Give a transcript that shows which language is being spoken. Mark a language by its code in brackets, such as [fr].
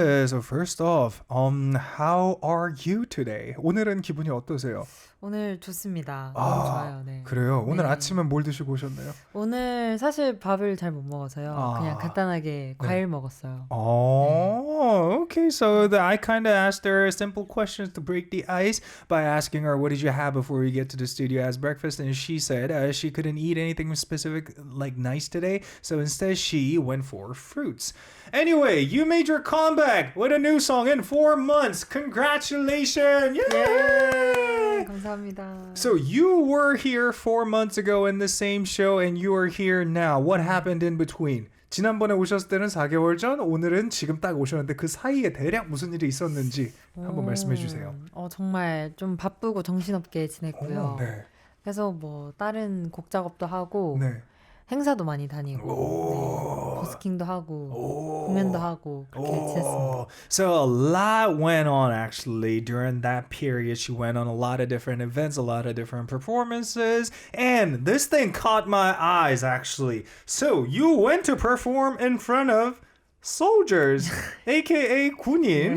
[en] So first off, how are you today? [ko] 오늘은 기분이 어떠세요? 오늘 좋습니다. 너무 좋아요. 네. 그래요? 오늘 네. 아침은 뭘 드시고 오셨나요? 오늘 사실 밥을 잘 못 먹어서요. 그냥 간단하게 과일 먹었어요. [en] Oh, okay. So I kind of asked her simple questions to break the ice by asking her, what did you have before you get to the studio as breakfast? And she said she couldn't eat anything specific like nice today. So instead she went for fruits. Anyway, you made your comeback with a new song in 4 months. Congratulations. Yay! [ko] 감사합니다. [en] So you were here 4 months ago in the same show and you are here now. What happened in between? [ko] 지난번에 오셨을 때는 4개월 전, 오늘은 지금 딱 오셨는데 그 사이에 대략 무슨 일이 있었는지 한번 말씀해 주세요. 정말 좀 바쁘고 정신없게 지냈고요. 네. 그래서 뭐 다른 곡 작업도 하고 네. 행사도 많이 다니고 네, 버스킹도 하고 공연도 하고 그렇게 지냈습니다. [en] So a lot went on actually during that period. She went on a lot of different events, a lot of different performances, and this thing caught my eyes actually. So you went to perform in front of soldiers, aka 군인,